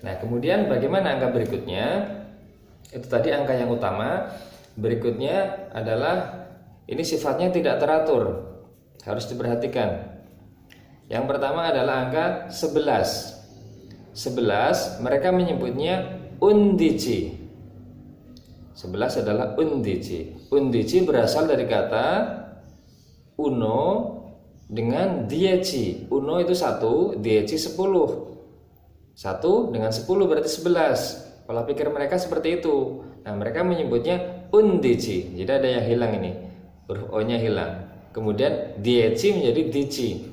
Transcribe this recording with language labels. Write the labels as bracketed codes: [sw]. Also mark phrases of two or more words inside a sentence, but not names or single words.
[id] Nah, kemudian bagaimana angka berikutnya? Itu tadi angka yang utama. Berikutnya adalah ini sifatnya tidak teratur. Harus diperhatikan. Yang pertama adalah angka 11. 11 mereka menyebutnya undici. 11 adalah undici. Undici berasal dari kata uno dengan 10. Uno itu 1, 10 10. 1 dengan 10 berarti 11. Pola pikir mereka seperti itu. Nah, mereka menyebutnya 11. Jadi ada yang hilang ini. Huruf O-nya hilang. Kemudian 10 menjadi 10.